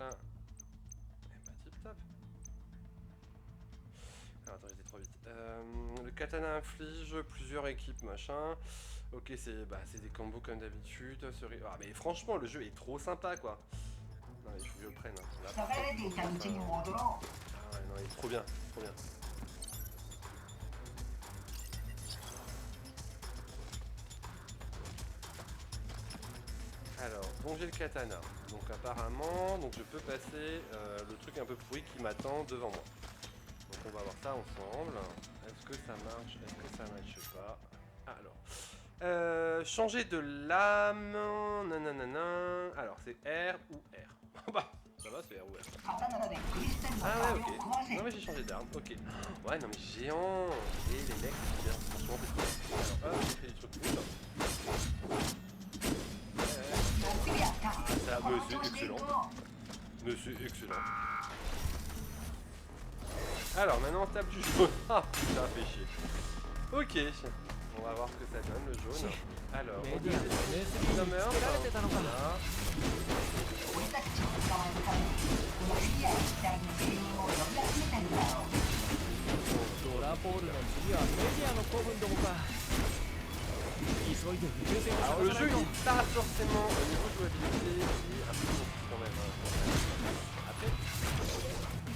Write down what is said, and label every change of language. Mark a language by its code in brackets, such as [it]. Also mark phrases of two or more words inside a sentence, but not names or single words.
[fr] Et bah, tip top. Alors, attends, j'étais trop vite. Le katana inflige plusieurs équipes, machin. Ok, c'est des combos comme d'habitude. Ah, mais franchement, le jeu est trop sympa, quoi. Non, il faut que je le prenne. Hein. Là, [ja] 塞がれていた道に戻ろ [fr] ah ouais, non, il est trop bien, trop bien. Alors, donc j'ai le katana. Donc apparemment, donc je peux passer le truc un peu pourri qui m'attend devant moi. Donc on va voir ça ensemble. Est-ce que ça marche? Est-ce que ça marche pas? Alors, changer de lame. Nanana. Alors c'est R ou R. Bah, ça va, c'est R ou R. [ja] う。刀でクリスタルの [fr] Ah [ja] 壁 [fr] ouais, [ja] を [fr] ok. [ja] 壊せ [fr] Non mais j'ai changé d'arme, ok. Ouais, non mais géant. Et les mecs, c'est bien. Franchement, c'est cool. Alors, hop, j'ai fait des trucs cool. [ja] よくやった [fr] Ça, [ja] こ [fr] mais [ja] の [fr] c'est [ja] 調子でいこ [fr] excellent. Mais c'est excellent. Alors, maintenant on tape du jaune. Ah, ça a fait chier. Ok. On va voir ce que ça donne, le jaune. Alors, [ja] メ [fr] on [ja] ディアの [fr] peut [ja] NSB につけられてたのか。 [fr] Voilà. [ja] う俺たちを捕まえるためにこのエリア一帯の住民を呼び集めてるんだろうドラポールの次はメディアの古文どもか。急いで宇宙船を [fr] Alors, le [ja] 探さな [fr] jeu [ja] いと。 [fr] il est pas forcément au niveau jouabilité, il est un peu compliqué quand même. Hein. Après,